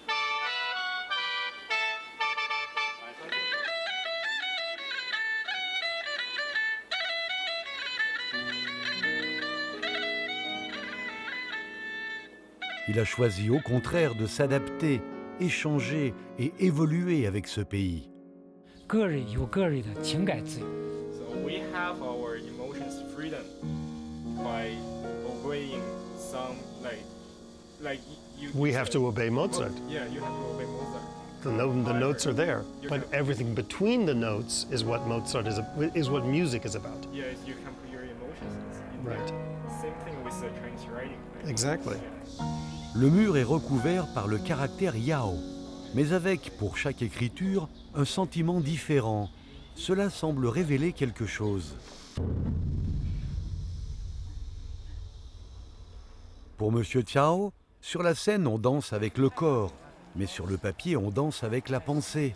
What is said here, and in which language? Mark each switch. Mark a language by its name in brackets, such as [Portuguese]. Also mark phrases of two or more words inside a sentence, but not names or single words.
[French] Il a choisi au contraire de s'adapter, échanger et évoluer avec ce pays. [Chinese] 个人有个人的情感自由。 [English] So we have our emotions freedom by obeying some like you. We have to obey Mozart. Yeah, you have to obey Mozart. The notes are there, but everything between the notes is what Mozart is what music is about. Yeah, you can put your emotions in Right. there. Same thing with the Chinese writing. Exactly. [French] Le mur est recouvert par le caractère Yao, mais avec, pour chaque écriture, un sentiment différent. Cela semble révéler quelque chose. Pour Monsieur Tiao, sur la scène, on danse avec le corps, mais sur le papier, on danse avec la pensée.